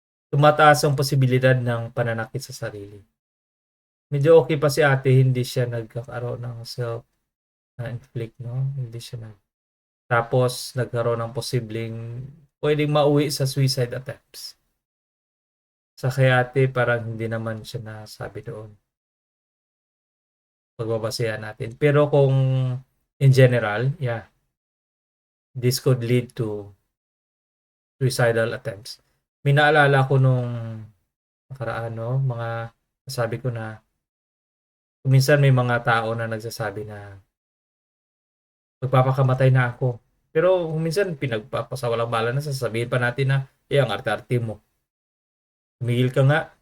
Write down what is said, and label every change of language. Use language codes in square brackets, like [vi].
[tl] Tumataas ang posibilidad ng pananakit sa sarili. Medyo okay pa si ate, hindi siya nagkakaroon ng self-inflict, no? Hindi siya Tapos, nagkaroon ng posibleng pwedeng mauwi sa suicide attempts. Sa kay ate, parang hindi naman siya nasabi doon. Pagbabasehan natin. Pero kung [en] in general, yeah, this could lead to suicidal attempts. [tl] May naalala ko nung nakaraan, no? Mga sabi ko na minsan may mga tao na nagsasabi na magpapakamatay na ako. Pero minsan pinagpapasawalang bala na sasabihin pa natin na ang arte-arte mo. Tumigil ka nga.